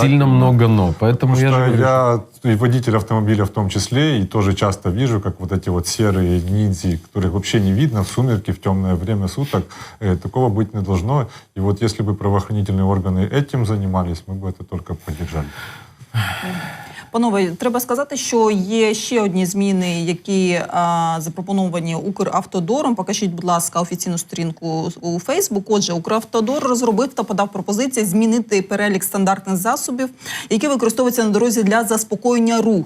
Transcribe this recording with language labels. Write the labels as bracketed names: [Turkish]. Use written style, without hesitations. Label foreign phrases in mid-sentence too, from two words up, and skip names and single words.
[Russian] сильно много «но». Поэтому Потому я же что говорю, я и водитель автомобиля в том числе, и тоже часто вижу, как вот эти вот серые ниндзя, которых вообще не видно в сумерки, в темное время суток, такого быть не должно. И вот если бы правоохранительные органы этим занимались, мы бы это только поддержали. [Ukrainian] Панове, треба сказати, що є ще одні зміни, які запропоновані Укравтодором. Покажіть, будь ласка, офіційну сторінку у Фейсбук. Отже, Укравтодор розробив та подав пропозиції змінити перелік стандартних засобів, які використовуються на дорозі для заспокоєння руху.